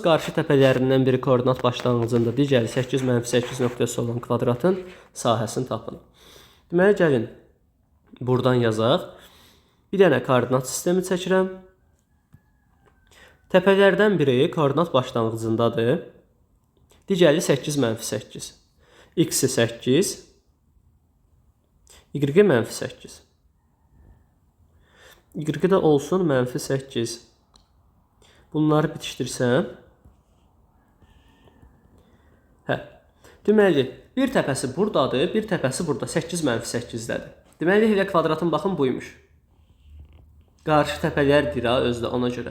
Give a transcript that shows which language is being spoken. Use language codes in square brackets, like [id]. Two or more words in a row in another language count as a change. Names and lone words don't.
[az] Qarşı təpələrindən biri koordinat başlanğıcında, digəri 8 - 8 nöqtəsi olan kvadratın sahəsini tapın. Deməli, gəlin buradan yazaq. Bir dənə koordinat sistemi çəkirəm. Təpələrdən biri koordinat başlanğıcındadır. Digəri 8 - 8. X-i 8, Y-i -8. Y-i də olsun -8. Bunları bitişdirsəm. Deməli, bir təpəsi buradadır, bir təpəsi burada 8 - 8-dədir. Deməli, elə kvadratın baxın buymuş. Qarşı təpələrdir ha özdə ona görə.